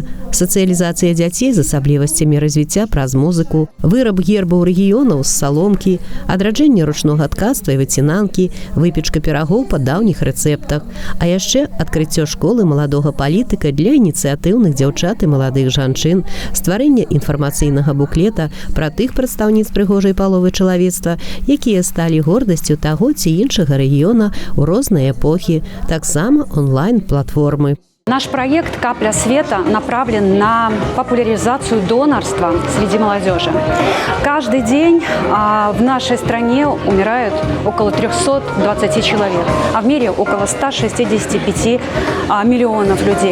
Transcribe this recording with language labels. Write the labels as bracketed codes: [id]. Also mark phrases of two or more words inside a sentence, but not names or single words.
[be] Сацыялізацыя дзяцей з асаблівасцямі развіцця праз музыку, выраб гербаў рэгіёнаў з саломкі, адраджэнне ручнога ткацтва і выцінанкі, выпечка пірагоў па даўніх рэцэптах, а яшчэ адкрыццё школы маладога палітыка для ініцыятыўных дзяўчат і маладых жанчын, стварэнне інфармацыйнага буклета пра тых прадстаўніц прыгожай паловы чалавецтва, якія сталі гордасцю таго ці іншага рэгіёна ў розныя эпохі, таксама онлайн-платформы. [ru] Наш проект «Капля света» направлен на популяризацию донорства среди молодежи. Каждый день в нашей стране умирают около 320 человек, а в мире около 165 миллионов людей.